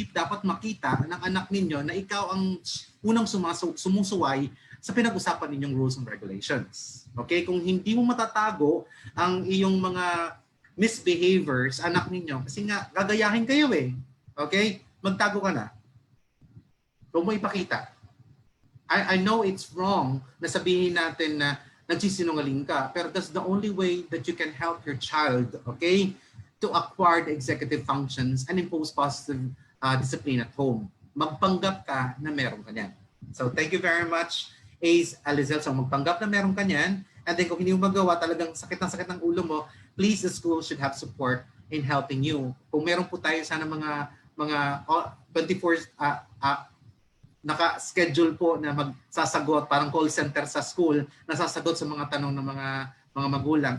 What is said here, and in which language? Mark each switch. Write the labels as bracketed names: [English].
[Filipino] Hindi dapat makita ng anak ninyo na ikaw ang unang sumusuway sa pinag-usapan ninyong rules and regulations. Okay? Kung hindi mo matatago ang iyong mga misbehaviors, anak ninyo, kasi nga, gagayahin kayo eh. Okay? Magtago ka na. Huwag mo ipakita. [English] I know it's wrong [Filipino] na sabihin natin na nagsisinungaling ka, [English] pero that's the only way that you can help your child, okay, to acquire the executive functions and impose positive discipline at home. [Filipino] Magpanggap ka na meron ka niyan. [English] So thank you very much, Ace Alizel. [Filipino] So magpanggap na meron ka niyan, [English] and then [Filipino] kung hindi mo magawa, talagang sakit ng ulo mo, [English] please, the school should have support in helping you. [Filipino] Kung meron po tayo sana mga 24 naka-schedule po na magsasagot, parang call center sa school, na sasagot sa mga tanong ng mga magulang.